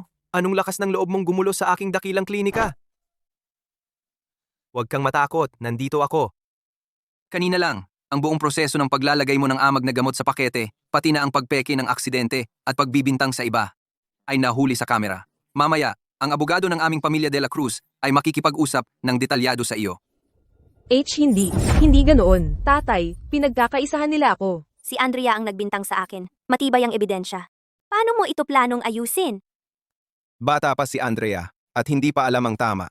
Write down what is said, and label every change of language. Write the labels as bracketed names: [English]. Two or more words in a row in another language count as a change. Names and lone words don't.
[Filipino] Anong lakas ng loob mong gumulo sa aking dakilang klinika? Huwag kang matakot, nandito ako. Kanina lang, ang buong proseso ng paglalagay mo ng amag na gamot sa pakete, pati na ang pagpeke ng aksidente at pagbibintang sa iba, ay nahuli sa kamera. Mamaya, ang abogado ng aming pamilya de la Cruz ay makikipag-usap ng detalyado sa iyo. Hindi. Hindi ganoon. Tatay, pinagkakaisahan nila ako. Si Andrea ang nagbintang sa akin. Matibay ang ebidensya. Paano mo ito planong ayusin? Bata pa si Andrea at hindi pa alam ang tama.